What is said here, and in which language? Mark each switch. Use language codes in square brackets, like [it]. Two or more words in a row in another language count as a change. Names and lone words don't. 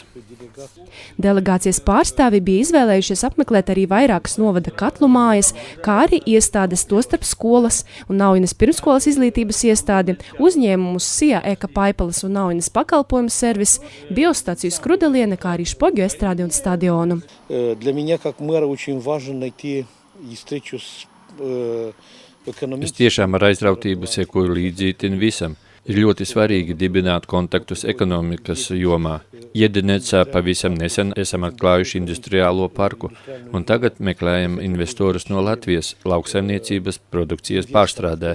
[lv] Delegācijas pārstāvi bija izvēlējušies apmeklēt arī vairākas novada katlu mājas, kā arī iestādes, tostarp skolas un Naujenes pirmskolas izglītības iestādi, uzņēmumus SIA Eka Paipalas un Naujenes pakalpojumu servis, biostaciju Skrudeliene, kā arī Špogju estrādi un stadionu. [ru] Для меня, как мэра, очень важно найти встречу с [lv] Es tiešām ar aizrautību sekoju līdzi visam. Ir ļoti svarīgi dibināt kontaktus ekonomikas jomā. Jedenecā pavisam nesen esam atklājuši industriālo parku, un tagad meklējam investorus no Latvijas lauksaimniecības produkcijas pārstrādē.